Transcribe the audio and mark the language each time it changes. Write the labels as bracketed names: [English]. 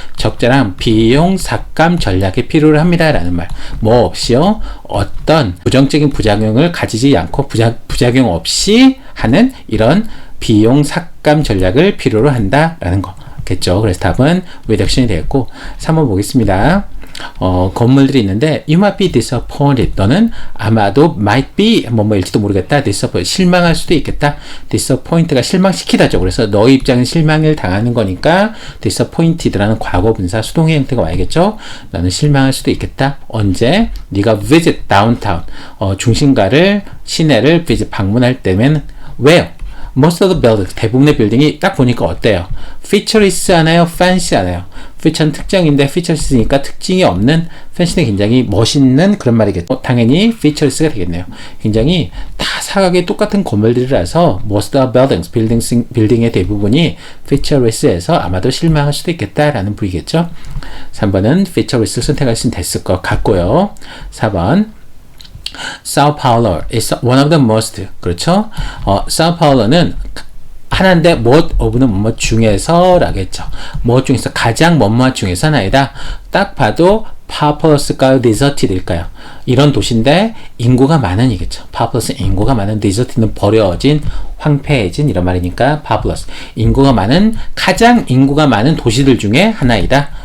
[Korean] 적절한 비용 삭감 전략이 필요로 합니다 라는 말. 뭐 없이요? 어떤 부정적인 부작용을 가지지 않고 부작용 없이 하는 이런 비용 삭감 전략을 필요로 한다라는 거. 겠죠. 그래서 답은 reduction이 되겠고 3번 보겠습니다. 건물들이 있는데 [English] you might be disappointed. [Korean] 너는 아마도 might be 뭐일지도 모르겠다. disappoint 실망할 수도 있겠다. disappoint가 실망시키다죠. 그래서 너의 입장은 실망을 당하는 거니까 disappointed라는 과거 분사 수동의 형태가 와야겠죠. 너는 실망할 수도 있겠다. 언제? 네가 visit downtown 중심가를 시내를 visit 방문할 때면 where? [English] Most of the buildings, [Korean] 대부분의 빌딩이 딱 보니까 어때요? featureless 하나요? fancy 하나요? feature는 특정인데 featureless니까 특징이 없는, fancy는 굉장히 멋있는 그런 말이겠죠. 당연히 featureless가 되겠네요. 굉장히 다 사각의 똑같은 건물들이라서 [English] most of the buildings, [Korean] 빌딩의 대부분이 featureless에서 아마도 실망할 수도 있겠다라는 부위겠죠. 3번은 featureless 선택하시면 됐을 것 같고요. [English] 4번 Sao Paulo is one of the most. [Korean] 그렇죠? Sao Paulo는 하나인데 much of는 뭐뭐 중에서 라겠죠. 무엇 중에서 가장 뭐뭐 중에서 하나이다. 딱 봐도 populous일까요? deserted일까요? 이런 도시인데 인구가 많은 이겠죠. populous 인구가 많은, deserted는 버려진, 황폐해진 이런 말이니까 populous 인구가 많은, 가장 인구가 많은 도시들 중에 하나이다.